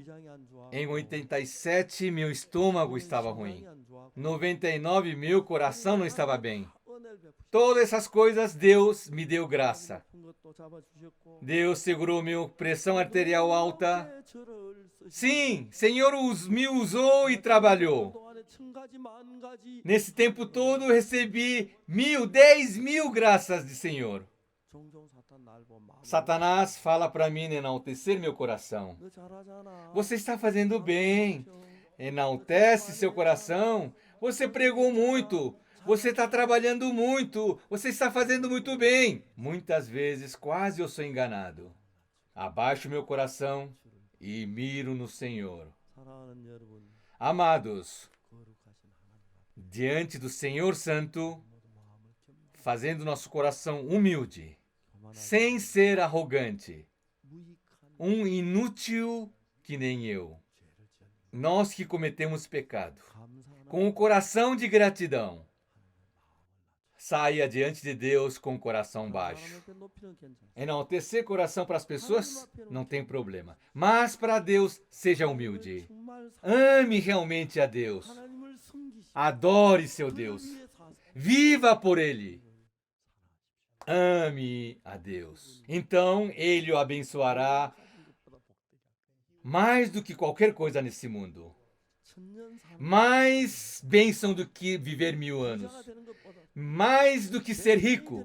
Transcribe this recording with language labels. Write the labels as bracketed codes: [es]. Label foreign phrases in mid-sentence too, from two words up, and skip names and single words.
[ko] 위장이 안 좋아. [pt] Em 87, meu estômago estava ruim. 99, meu coração não estava bem. [ko] 은혜를 베푸시고 [pt] Todas essas coisas Deus me deu graça. [ko] 높은 것도 잡아주셨고 [pt] Deus segurou minha pressão arterial alta. [ko] 그렇게 저를 쓰시고 [pt] Sim, Senhor me usou e trabalhou. [ko] 동안에 천 가지 만 가지 [pt] Nesse tempo todo eu recebi 1.000, 10.000 graças de Senhor. [ko] 종종 사탄 날 보면 마음을 [pt] Satanás fala para mim enaltecer meu coração. [ko] 너 잘하잖아. [pt] Você está fazendo bem. Enaltece seu coração. Você pregou muito. Você está trabalhando muito. Você está fazendo muito bem. Muitas vezes quase eu sou enganado. Abaixo meu coração e miro no Senhor. [ko] 사랑하는 여러분, [pt] Amados, [ko] 거룩하신 하나님 앞에 [pt] diante do Senhor Santo, [ko] 모두 마음을 겸손하게 [pt] fazendo nosso coração humilde, [ko] 교만하지 [pt] sem ser arrogante, [ko] 무익한 [pt] inútil que nem eu, [ko] 죄를 지은 [pt] nós que cometemos pecado, [ko] 감사하는 [pt] com o coração de gratidão, [ko] 마음을 [pt] saia diante de Deus com o coração [ko] 낮추고 [pt] baixo. [ko] 하나님 앞에 높이는 괜찮습니다. [pt] Enaltecer coração para as pessoas não tem problema, mas para Deus seja humilde. [ko] 정말 [pt] Ame realmente a Deus. [ko] 하나님을 섬기시고 [pt] Adore seu [ko] 그를 [pt] Deus. [ko] 위해 사세요. [pt] Viva por Ele. Ame a Deus. Então Ele o abençoará mais do que qualquer coisa nesse mundo. Mais bênção do que viver 1000 anos. Mais do que ser rico.